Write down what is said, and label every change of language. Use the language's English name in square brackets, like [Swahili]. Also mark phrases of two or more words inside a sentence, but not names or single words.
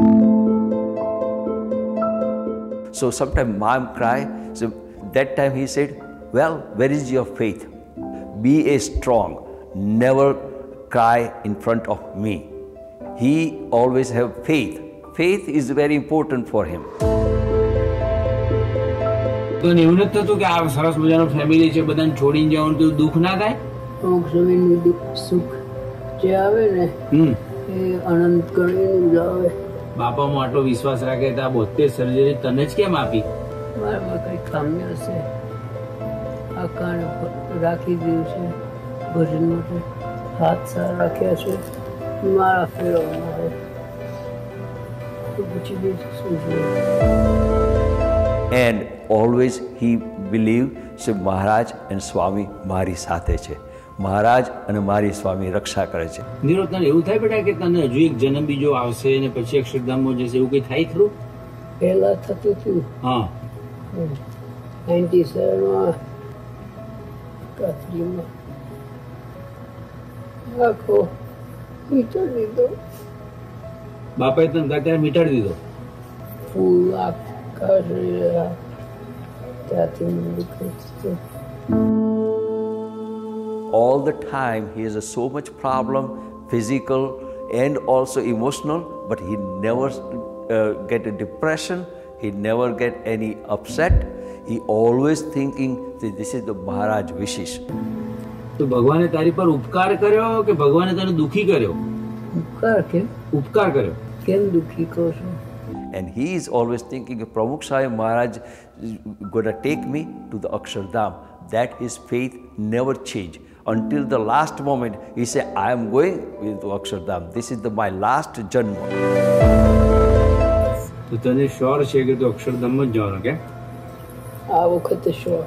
[English] So sometimes mom cried. So that time he said, well, where is your faith? Be a strong. Never cry in front of me. He always have faith. Faith is very important for him. [Gujarati] તો એવું નથી થતું કે આ સરસ મજાનો ફેમિલી છે બધાને છોડીને જવાનું તો દુઃખ ના થાય? અમુક સમયનું દુઃખ સુખ જે આવે ને એ અનંત ગણીનું જ આવે. બાપામાં આટલો વિશ્વાસ રાખે તો આ 72 સર્જરી તને જ કેમ આપી? મારામાં કઈ ખામી હશે, આ કારણે રાખી દીધું છે ભજન માટે. હાથ સારા રાખ્યા છે મારા ફેરવવા માટે, તો પછી બીજું શું જોઈએ? [English] And always he believed that Maharaj and Swami [Gujarati] મારી સાથે છે, મહારાજ અને મારી સ્વામી રક્ષા કરે છે. નીરવ, તને એવું થાય બેટા કે તને હજુ એક જન્મ બીજો આવશે અને પછી અક્ષરધામમાં જશે, એવું કઈ થાય ખરું? પહેલા થતું હતું. હા, 97માં કાથરીમાં આખો મીટાડી દીધો. બાપાએ તને અત્યારે મીટાડી દીધો? ફૂલ આખા શરીર ત્યાંથી મને દુખતું. [English] All the time he has so much problem, physical and also emotional, but he never get a depression, he never get any upset. He always thinking that this is the Maharaj wishes. [Gujarati] તો ભગવાને તારી પર ઉપકાર કર્યો કે ભગવાને તને દુખી કર્યો? ઉપકાર કેમ? ઉપકાર કર્યો. કેમ દુખી કહો છો? [English] And he is always thinking Pramukh Sahib Maharaj is going to take me to the Akshardham. That his faith never changed. Until the last moment, he said, I am going to Akshardham. This is my last janma. [Gujarati] તો તને શ્યોર છે કે તું અક્ષરધામમાં જ જવાનો કે? આ વખતે શ્યોર.